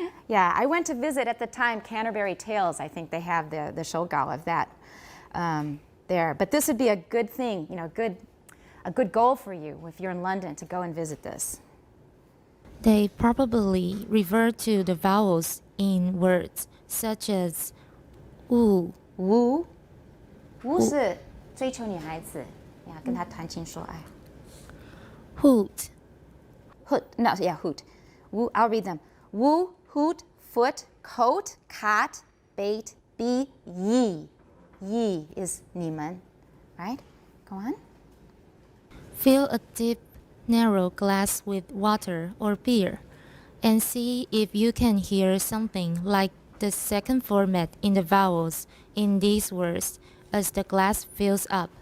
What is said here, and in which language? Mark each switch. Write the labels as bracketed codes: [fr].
[en] Yeah, I went to visit at the time Canterbury Tales. I think they have the showgao of that there. But this would be a good thing, a good goal for you if you're in London to go and visit this. They probably refer to the vowels in words such as wu. [zh] Wu 是追求女孩子，跟她谈情说爱。 [en] Hoot. Hoot. Wu, I'll read them. Wu, hoot, foot, coat, cot, bait, be, ye. Ye is 你们, right? Go on. Fill a deep, narrow glass with water or beer and see if you can hear something like the second format in the vowels in these words as the glass fills up.